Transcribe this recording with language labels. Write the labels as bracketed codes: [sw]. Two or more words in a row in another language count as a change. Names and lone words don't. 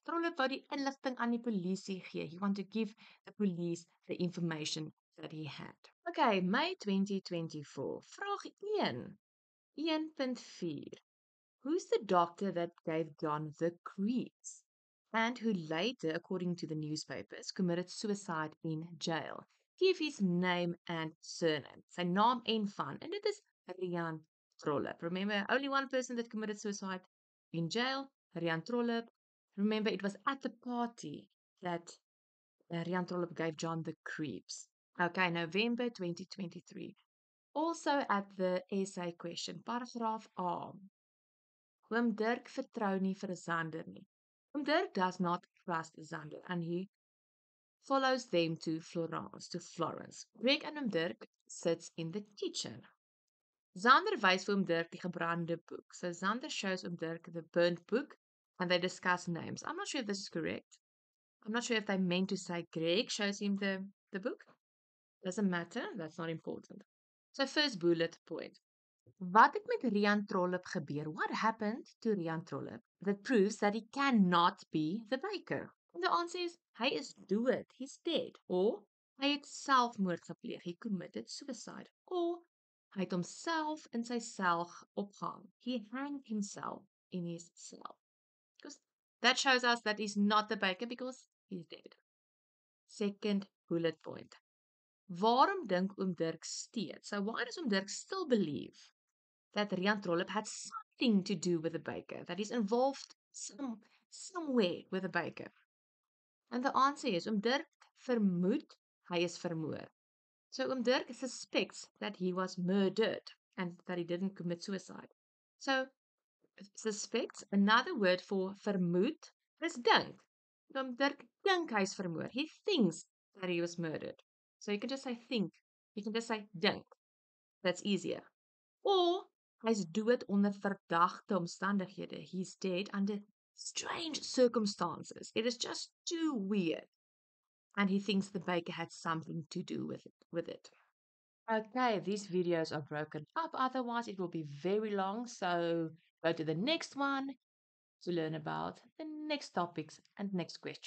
[af] Trollip wou die inligting aan die polisie gee. [en] He wanted to give the police the information that he had. Okay, May 2024. Vraag 1. 1.4. Who's the doctor that gave John the creeps and who later, according to the newspapers, committed suicide in jail? Give his name and surname. [af] Sy naam en van, en dit is Rian Trollip. [en] Remember, only one person that committed suicide in jail, Rian Trollip. Remember, it was at the party that Rian Trollip gave John the creeps. Okay, November 2023. Also at the essay question, [af] paragraaf A. Oom Dirk vertrou nie vir Xander nie. [en] Oom Dirk does not trust Xander and he follows them to Florence. Greg and Oom Dirk sits in the kitchen. [af] Xander wys vir Oom Dirk die gebrande boek. [en] So Xander shows Oom Dirk the burnt book and they discuss names. I'm not sure if this is correct. I'm not sure if they meant to say Greg shows him the book. Doesn't matter. That's not important. So first bullet point. [af] Wat het met Rian Trollip gebeur? [en] What happened to Rian Trollip that proves that he cannot be the baker? And the answer is, [af] hy is dood. [en] He's dead. Or, [af] hy het selfmoord gepleeg. [en] He committed suicide. Or, [af] hy het homself in sy cel opgehang. [en] He hanged himself in his cell. Because that shows us that he's not the baker because he's dead. Second bullet point. [af] Waarom dink Oom Dirk steeds? [en] So why does Oom Dirk still believe that Rian Trollip had something to do with the baker, that he's involved somewhere with the baker? And the answer is, [af] Oom Dirk vermoed hy is vermoor. [en] So Oom Dirk suspects that he was murdered and that he didn't commit suicide. So suspects, another word for vermoed, is dink. [af] Oom Dirk dink hy is vermoor. [en] He thinks that he was murdered. So you can just say think. You can just say dink. That's easier. [af] Or hy's dood onder verdagte omstandighede. [en] He's dead under strange circumstances. It is just too weird. And he thinks the baker had something to do with it. Okay, these videos are broken up. Otherwise, it will be very long. So go to the next one to learn about the next topics and next question.